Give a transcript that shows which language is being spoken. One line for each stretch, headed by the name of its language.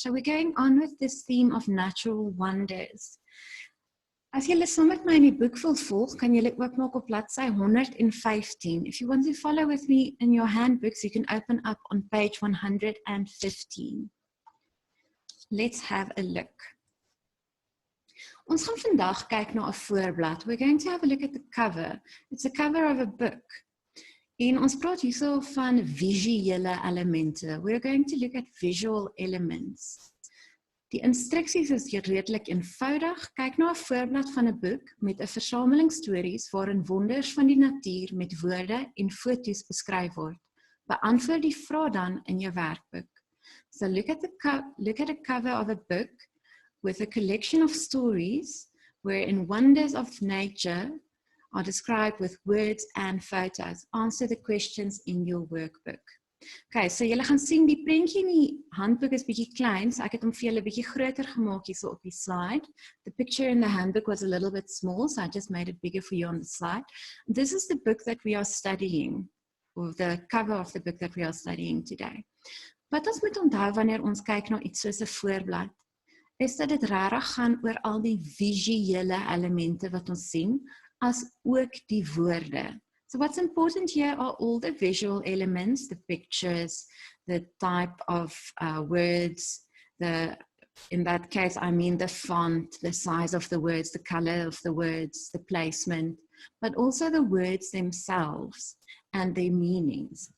English: So we're going on with this theme of natural wonders.
Afrikaans: As julle saam met my in die boek wil volg, kan julle oopmaak op bladsy 115.
English: If you want to follow with me in your handbooks, you can open up on page 115. Let's have a look.
Afrikaans: Ons gaan vandag kyk na 'n voorblad.
English: We're going to have a look at the cover. It's a cover of a book.
Afrikaans: En ons praat hierso van visuele elemente.
English: We're going to look at visual elements.
Afrikaans: Die instruksies is redelik eenvoudig. Kyk na 'n voorblad van 'n boek met 'n versameling stories waarin wonders van die natuur met woorde en foto's beskryf word. Beantwoord die vraag dan in jou werkboek.
English: So look at a cover of a book with a collection of stories wherein wonders of nature are described with words and photos. Answer the questions in your workbook.
Afrikaans: Okay, so julle gaan sien die prentjie in die handboek is bietjie klein, so ek het hom vir julle bietjie groter gemaak hierso op die slide.
English: The picture in the handbook was a little bit small, so I just made it bigger for you on the slide. This is the book that we are studying, or the cover of the book that we are studying today.
Afrikaans: Wat ons moet onthou wanneer ons kyk na iets soos 'n voorblad, is dat dit regtig gaan oor al die visuele elemente wat ons sien, as ook die woorde.
English: So what's important here are all the visual elements, the pictures, the type of words, in that case I mean the font, the size of the words, the color of the words, the placement, but also the words themselves and their meanings.